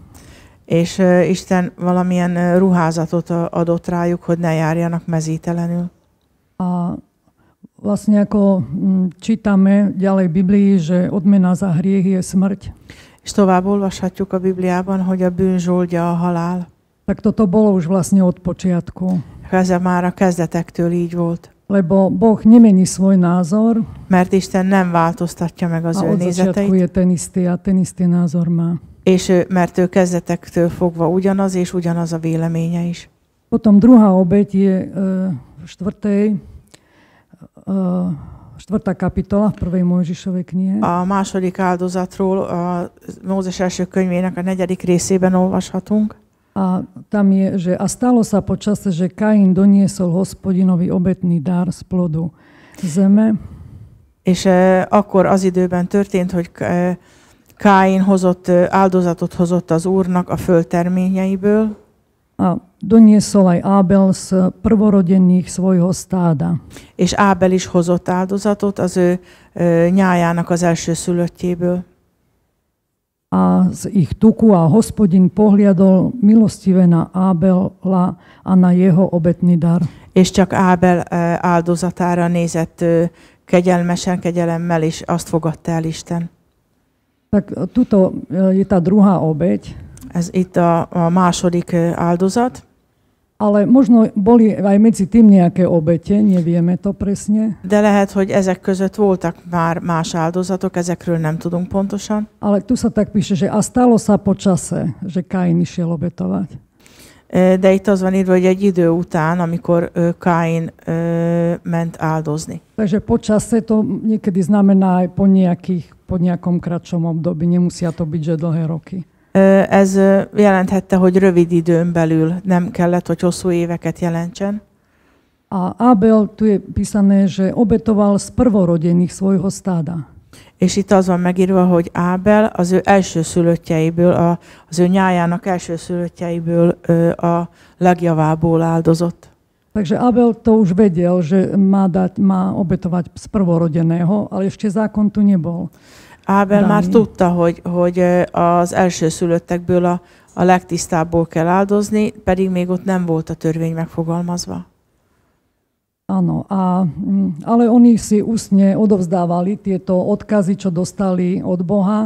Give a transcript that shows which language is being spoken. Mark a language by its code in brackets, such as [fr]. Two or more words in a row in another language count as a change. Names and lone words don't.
[hu] És Isten valamilyen ruházatot adott rájuk, hogy ne járjanak mezítelenül. [sk] A vlastne ako čítame ďalej v Biblii, že odmena za hriech je smrť. [hu] És tovább olvashatjuk a Bibliában, hogy a bűn zsoldja a halál. [sk] Tak toto bolo už vlastne od počiatku. [hu] Ez már a kezdetektől így volt. [sk] Lebo Boh nemení svoj názor. [hu] Mert Isten nem változtatja meg az ő nézeteit. [sk] A od začiatku je ten istý názor má. [hu] És mert ő kezdetektől fogva ugyanaz, és ugyanaz a véleménye is. [sk] Potom druhá obeť je štvrtá kapitola v 1. Mojžišovej knihe. [hu] A második áldozatról a Mózes első könyvének a 4. részében olvashatunk. [sk] A tam je, že a stalo sa počase, že Kain doniesol Hospodinovi obetný dar z plodu zeme. [hu] És akkor az időben történt, hogy Káin áldozatot hozott az Úrnak a földterményeiből. [sk] A doniesol aj Ábel z prvorodených svojho stáda. [hu] És Ábel is hozott áldozatot az ő nyájának az elsőszülöttjéből. [sk] A z ich tuku a Hospodin pohliadol milostivé na Ábela a na jeho obetný dar. [hu] És csak Ábel áldozatára nézett kegyelemmel, és azt fogadta el Isten. [sk] Tak tuto je tá druhá obeť. [hu] Ez itt a második áldozat. [sk] Ale možno boli aj medzi tým nejaké obete, nevieme to presne. [hu] De lehet, hogy ezek között voltak már más áldozatok, ezekről nem tudunk pontosan. [sk] Ale tu sa tak píše, že a stalo sa po čase, že Kain išiel obetovať. [hu] De itt az van írva, hogy egy idő után, amikor Káin ment áldozni. [sk] Takže po čase to niekedy znamená aj po nejakom kratšom období. Nemusia to byť, že dlhé roky. [hu] Ez jelenthette, hogy rövid időn belül, nem kellett, hogy hosszú éveket jelentsen. [sk] A Abel, tu je písané, že obetoval z prvorodených svojho stáda. [hu] És itt az van megírva, hogy Ábel az ő elsőszülöttjeiből, az ő nyájának elsőszülöttjeiből a legjavából áldozott. [sk] Takže Abel to už vedel, že má obetovať z prvorodeného, ale ešte zákon tu nebol. [hu] Ábel már tudta, hogy az elsőszülöttekből a legtisztábból kell áldozni, pedig még ott nem volt a törvény megfogalmazva. [sk] Áno, ale oni si ústne odovzdávali tieto odkazy, čo dostali od Boha.